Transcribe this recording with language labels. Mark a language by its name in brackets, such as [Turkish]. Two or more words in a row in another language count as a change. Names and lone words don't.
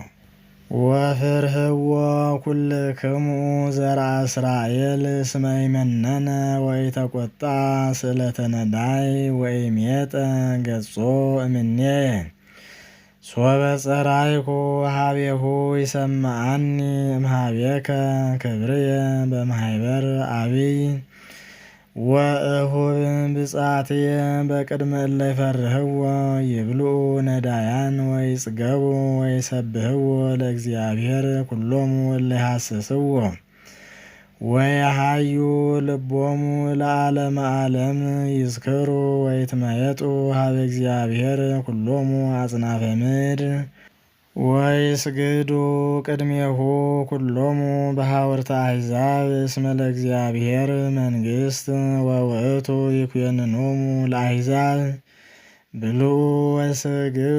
[Geez] ወፍርህዎ ኩልክሙ ዘርአ እስራኤል እስመ ይመነነ ወኢተቈጣ ስእለተ ነዳይ ወኢሜጠ ገጾ እምኔየ ሶበ ጸራይኩ ሀቤሁ ይሰምዓኒ እምኀቤከ ክብርየ በማኅበር አቢይ ወእሁብ ብፅዓትየ በቅድመ እለ ይፈርህዎ ይብልዑ ነዳያን ወይጽገቡ ወይሰብህዎ ለእግዚአብሔር ኩሎሙ እለ ይሐስስዎ ወየሐዩ ልቦሙ ለዓለመ ዓለም ይዝክሩ ወይትመየጡ ሀበ እግዚአብሔር ኩሎሙ አጽናፈ ምድር ወይስግዱ ቅድሜሁ ኩሎሙ በሐውርተ አሕዛብ እስመ ለእግዚአብሔር መንግሥት ወውእቱ ይኩነኖሙ ለአሕዛብ ብልዑ ወስግዱ